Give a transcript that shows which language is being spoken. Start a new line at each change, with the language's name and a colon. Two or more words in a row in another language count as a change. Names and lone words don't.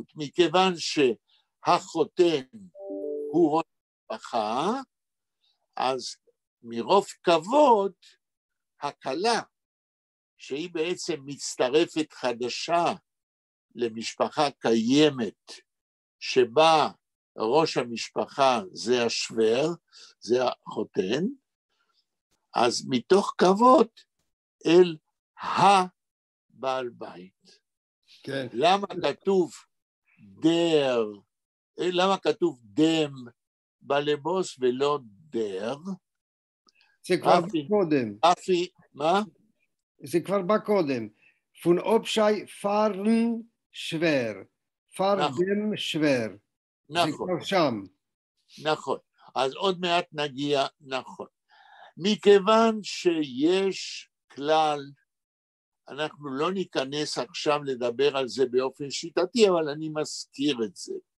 Hebrew: מכיוון שהחותן הוא ראש משפחה, אז מרוב כבוד, הכלה, שהיא בעצם מצטרפת חדשה למשפחה קיימת, שבה ראש המשפחה זה השוור, זה החותן, אז מתוך כבוד אל הבעל בית. כן. למה כתוב דר, למה כתוב
Yiddish: דם בלבוס
Hebrew: ולא דר? זה כבר בא קודם. מה? זה כבר בא קודם.
Yiddish: פון אופשי פארן שוור. פארדם שוור.
Hebrew: זה כבר שם. נכון. אז עוד מעט נגיע, נכון. מכיוון שיש כלל, אנחנו לא ניכנס עכשיו לדבר על זה באופן שיטתי, אבל אני מזכיר את זה.